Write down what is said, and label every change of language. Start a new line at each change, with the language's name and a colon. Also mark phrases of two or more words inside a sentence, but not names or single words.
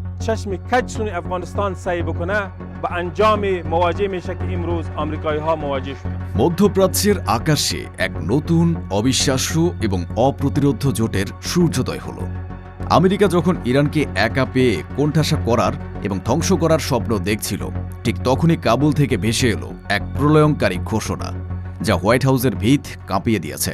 Persian: چشم کج سوی افغانستان سعی بکنه به انجام مواجهه میشه که امروز آمریکایی ها مواجه شدن।
Bangla: মধ্যপ্রাচ্যের আকাশে এক নতুন অবিশ্বাস্য এবং অপ্রতিরোধ্য জোটের সূর্যোদয় হল। আমেরিকা যখন ইরানকে একা পেয়ে কোণঠাসা করার এবং ধ্বংস করার স্বপ্ন দেখছিল, ঠিক তখনই কাবুল থেকে ভেসে এলো এক প্রলয়ঙ্কারী ঘোষণা, যা হোয়াইট হাউসের ভিত কাঁপিয়ে দিয়েছে।